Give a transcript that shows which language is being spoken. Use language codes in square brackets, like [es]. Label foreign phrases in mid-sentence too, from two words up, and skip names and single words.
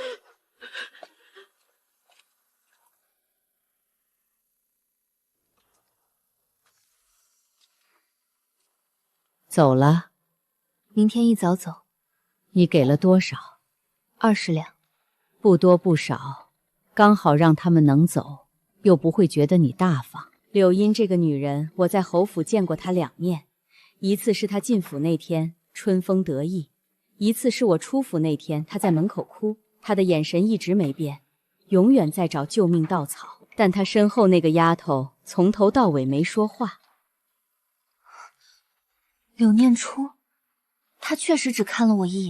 [zh] 走了，明天一早走。你給了多少？20兩，不多不少，剛好讓他們能走，又不會覺得你大方。柳茵這個女人，我在侯府見過她2面，一次是她進府那天春風得意，一次是我出府那天她在門口哭。她的眼神一直沒變，永遠在找救命稻草，但她身後那個丫頭從頭到尾沒說話。柳念初，他確實只看了我一眼，